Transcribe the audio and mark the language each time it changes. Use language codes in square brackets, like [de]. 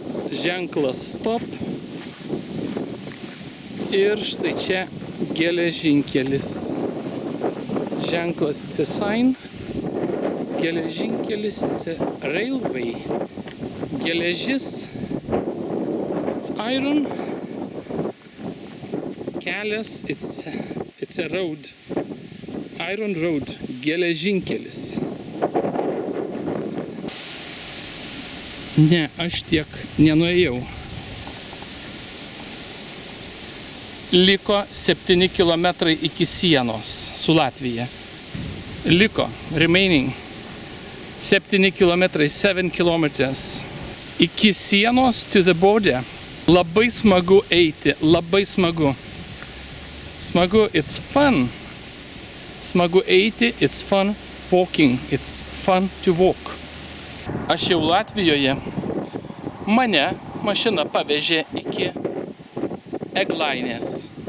[lt] Ženklas stop. Ir štai čia geležinkelis. [en] Ženklas it's a sign. Geležinkelis it's a railway. Geležis it's iron. Kelias it's a road. Iron road. [lt] Geležinkelis. Ne, aš tiek nenuėjau. Liko 7 kilometrai iki sienos su Latvija. [en] Remaining 7 kilometrai, 7 kilometers. [lt] Iki sienos [en] to the border. [lt] Labai smagu eiti, labai smagu. [en] Smagu, it's fun. [lt] Smagu eiti, [en] it's fun walking, it's fun to walk. [lt] Aš jau Latvijoje, mane mašina pavežė iki Eglainės.